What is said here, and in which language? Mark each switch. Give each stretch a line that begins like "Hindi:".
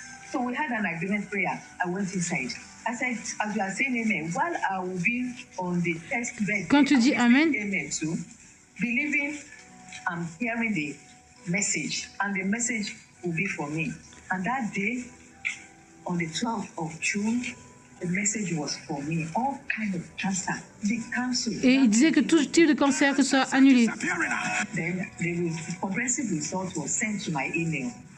English: So we had an agreement prayer. I went inside. I said, as you are saying amen, while I will be on the test bed,
French: quand tu dis amen,
English: too, believing I'm hearing the message, and the message will be for me. And that day, on the 12th of June, the message was for me. All kind of cancer, the cancer.
French: Et il disait que tout type de cancer que soit annulé.
English: Then the comprehensive result was sent to my email.